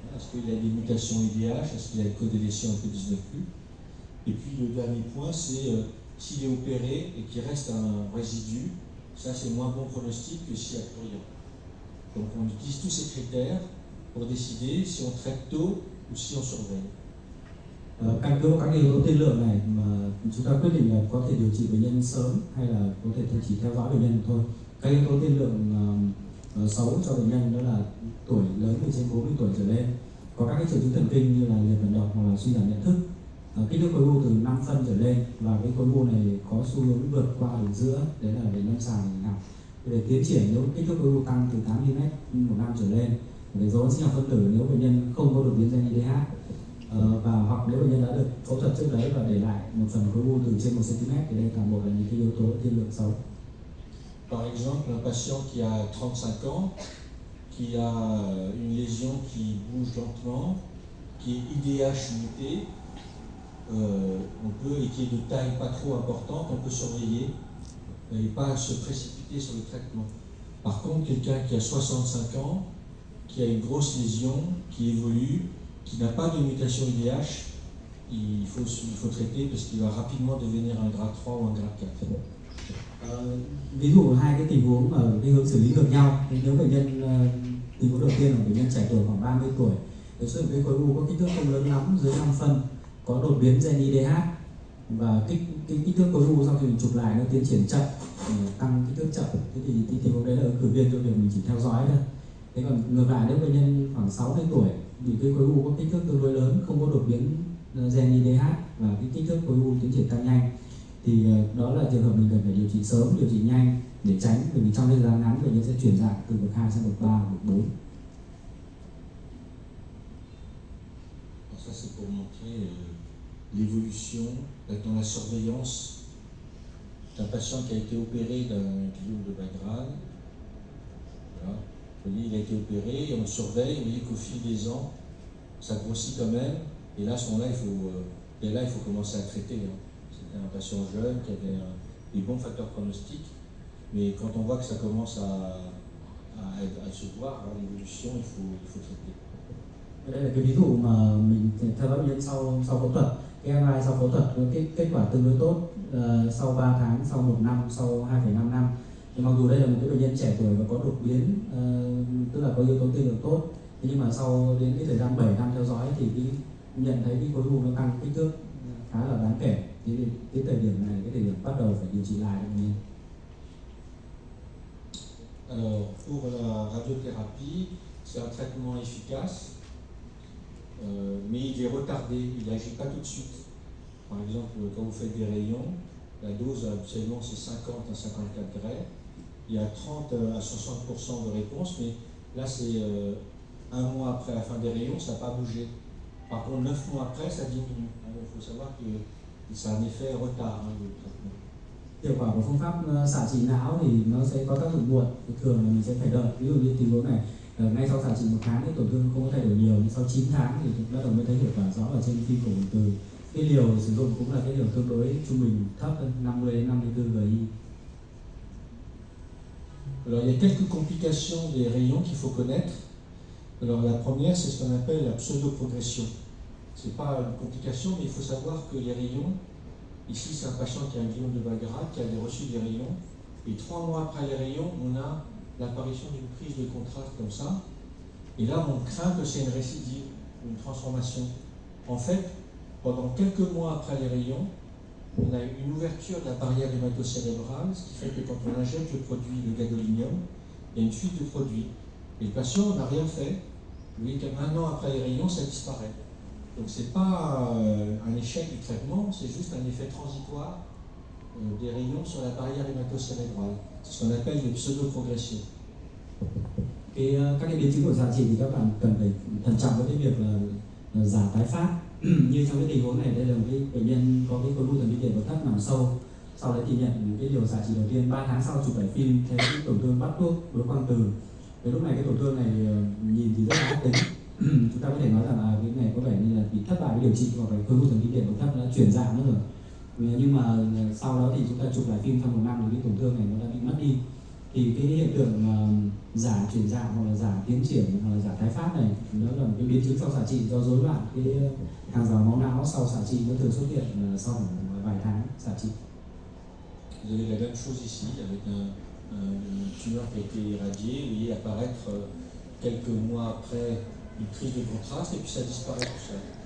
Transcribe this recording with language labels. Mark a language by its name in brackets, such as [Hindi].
[French] Est-ce qu'il y a des mutations IDH? Est-ce qu'il y a une codélétion un peu 19+? Et puis le dernier point, c'est s'il est opéré et qu'il reste un résidu, ça c'est moins bon pronostic que s'il n'y a plus rien. Donc on utilise tous ces critères pour décider si on traite tôt ou si on surveille. [Vietnamese] Căn cứ vào các yếu tố tiên lượng này mà chúng ta quyết định là có thể điều trị bệnh nhân sớm hay là có thể chỉ theo dõi bệnh nhân thôi. Các yếu tố tiên lượng xấu cho bệnh nhân đó là tuổi lớn từ trên 40 tuổi trở lên, có các cái triệu chứng thần kinh như là liệt vận động hoặc là suy giảm nhận thức, kích thước khối u từ 5 phân trở lên và cái khối u này có xu hướng vượt qua đường giữa, đấy là về lâm sàng học. Để tiến triển nếu kích thước khối u tăng từ 8 mm một năm trở lên, về dấu ấn sinh học phân tử nếu bệnh nhân không có đột biến gen IDH, và hoặc nếu bệnh nhân đã được phẫu thuật trước đấy và để lại một phần khối u từ trên 1 cm thì đây toàn bộ là những cái yếu tố tiên lượng xấu. [French] Par exemple, un patient qui a 35 ans, qui a une lésion qui bouge lentement, qui est IDH muté, on peut, et qui est de taille pas trop importante, on peut surveiller et pas se précipiter sur le traitement. Par contre, quelqu'un qui a 65 ans, qui a une grosse lésion, qui évolue, qui n'a pas de mutation IDH, il faut traiter parce qu'il va rapidement devenir un grade 3 ou un grade 4. [Vietnamese] Ví dụ hai cái tình huống ở cái hướng xử lý ngược nhau. Nếu bệnh nhân tình huống đầu tiên là bệnh nhân trẻ tuổi khoảng 30 tuổi, với số cái khối u có kích thước không lớn lắm, dưới 5 phân, có đột biến gen IDH và kích thước khối u sau khi mình chụp lại nó tiến triển chậm, tăng kích thước chậm, thế thì tình huống đấy là ứng cử viên cho việc mình chỉ theo dõi thôi. Thế còn ngược lại nếu bệnh nhân khoảng 60 tuổi vì cái khối u có kích thước tương đối lớn, không có đột biến gen IDH và cái kích thước khối u tiến triển tăng nhanh, thì đó là trường hợp mình cần phải điều trị sớm, điều trị nhanh để tránh, bởi vì trong thời gian ngắn bệnh nhân sẽ chuyển dạng từ bậc 2 sang bậc 3, bậc 4. [French] Ça c'est pour montrer l'évolution dans la surveillance d'un patient qui a été opéré d'un gliome de bas grade. Voilà. Vous voyez, il a été opéré et on surveille, vous voyez qu'au fil des ans, ça grossit quand même, et là à ce moment-là, il faut commencer à traiter. C'était un patient jeune qui avait des bons facteurs pronostiques, mais quand on voit que ça commence à se voir, l'évolution, il faut traiter. [Vietnamese] Đây là cái ví dụ mà mình theo dõi bệnh nhân sau phẫu thuật. Cái MRI sau phẫu thuật có kết quả tương đối tốt, sau 3 tháng, sau 1 năm, sau 2,5 năm. Thì mặc dù đây là một cái bệnh nhân trẻ tuổi và có đột biến, tức là có yếu tố tiên lượng tốt, thế nhưng mà sau đến cái thời gian 7 năm theo dõi thì nhận thấy cái khối u nó tăng kích thước khá là đáng kể. Thì cái thời điểm này, cái thời điểm bắt đầu phải điều trị lại bệnh nhân. [French] Alors, pour la radiothérapie, c'est un traitement efficace, mais il est retardé, il n'agit pas tout de suite. Par exemple, quand vous faites des rayons, la dose habituellement c'est 50 à 54 gray. Il y a 30 à 60% de réponse, mais là c'est un mois après la fin des rayons, ça n'a pas bougé. Par contre, 9 mois après, ça diminue. Il faut savoir que ça a un effet retard, le traitement. [Vietnamese] Hiệu quả của phương pháp xạ trị não thì nó sẽ có tác dụng muộn, thường là mình sẽ phải đợi. Ví dụ như tình huống này, ngay sau xạ trị 1 tháng thì tổn thương không có thay đổi nhiều, nhưng sau 9 tháng thì bắt đầu mới thấy hiệu quả rõ ở trên phim cổ điện từ. Cái liều sử dụng cũng là cái liều tương đối trung bình thấp hơn, 50 đến 54 GI. [French] Alors, il y a quelques complications des rayons qu'il faut connaître. Alors, la première, c'est ce qu'on appelle la pseudo-progression. C'est pas une complication, mais il faut savoir que les rayons, ici c'est un patient qui a un gliome de bas grade, qui avait reçu des rayons, et 3 mois après les rayons, on a l'apparition d'une prise de contraste comme ça, et là on craint que c'est une récidive, une transformation. En fait, pendant quelques mois après les rayons, on a une ouverture de la barrière hémato-cérébrale, ce qui fait que quand on injecte le produit, le gadolinium, il y a une fuite de produit. Et le patient n'a rien fait. Vous voyez qu'un an après les rayons, ça disparaît. Donc ce n'est pas un échec du traitement, c'est juste un effet transitoire des rayons sur la barrière hémato-cérébrale. C'est ce qu'on appelle les pseudo-progressions. [Vietnamese] Các cái biến chứng của xạ trị thì các bạn cần phải thận trọng với cái việc là giảm tái phát. Như trong cái tình huống này, đây là một cái bệnh nhân có cái khối u thần kinh tiền thấp nằm sâu, sau đấy thì nhận cái liều xạ trị đầu tiên, 3 tháng sau chụp lại phim thấy cái tổn thương bắt thuốc đối quang từ. Cái lúc này cái tổn thương này nhìn thì rất là ác tính. Chúng ta có thể nói rằng cái này có vẻ như là bị thất bại với điều trị, hoặc là khối u thần kinh tiền thấp đã chuyển dạng nữa rồi. Nhưng mà sau đó thì chúng ta chụp lại phim trong 1 năm thì cái tổn thương này nó đã bị mất đi. Thì cái hiện tượng giả chuyển dạng hoặc là giả tiến triển hoặc là giả tái phát này nó là một cái biến chứng sau xạ trị do rối loạn cái hàng rào máu não sau xạ trị, nó thường xuất hiện sau khoảng vài tháng xạ trị. [French] Vous avez la même chose ici avec une tumeur qui a été irradiée, vous voyez apparaître quelques mois après une prise de contraste et puis ça disparaît tout seul.